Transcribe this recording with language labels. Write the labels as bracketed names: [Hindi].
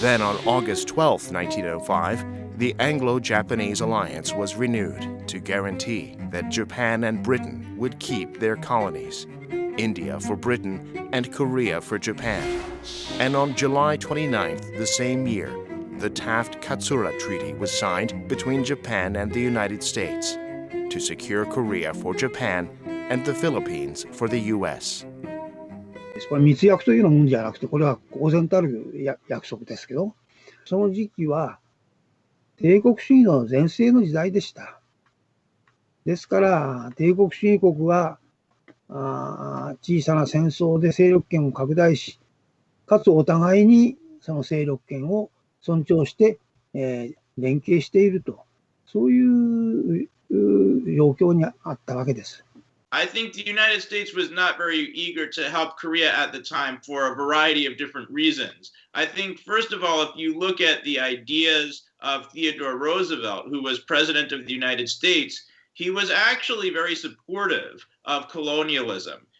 [English] Then on August 12, 1905, the Anglo-Japanese alliance was renewed to guarantee that Japan and Britain would keep their colonies, India for Britain and Korea for Japan. And on July 29th the same year, the Taft-Katsura Treaty was signed between Japan and the United States to secure Korea for Japan and the Philippines for the U.S. [Japanese] これ密約というようなもんじゃなくて、これは公然たる約束ですけど、その時期は帝国主義の全盛の時代でした。ですから、帝国主義国は小さな戦争で勢力圏を拡大し、かつお互いにその勢力圏を尊重して、連携していると、そういう状況にあったわけです。 [English] I think the United States was not very eager to help Korea at the time for a variety of different reasons. I think, first of all, if you look at the ideas of Theodore Roosevelt, who was president of the United States, he was actually very supportive of colonialism.